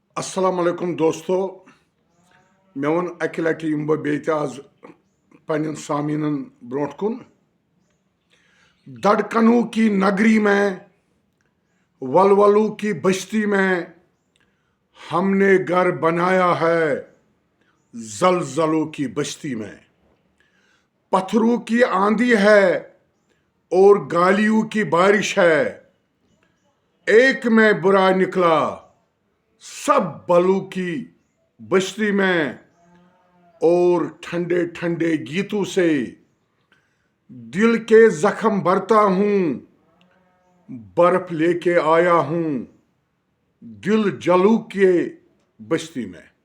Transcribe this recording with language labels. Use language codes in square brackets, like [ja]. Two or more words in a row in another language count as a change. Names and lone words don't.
[ar] السلام علیکم [ks] دوستو مے ون اکہ لٹہ یم بہ بیٚیہِ تہِ آز پنن سامعینن برونٛٹھ کُن دھڑکنوں [ur] کی نگری میں ولولوں کی بستی میں ہم نے گھر بنایا ہے زلزلوں کی بستی میں پتھروں کی آندھی ہے اور گالیوں کی بارش ہے ایک میں برا نکلا سب بلوں کی بستی میں اور ٹھنڈے ٹھنڈے گیتوں سے دل کے زخم بھرتا ہوں برف لے کے آیا ہوں دل جلو کے بستی میں.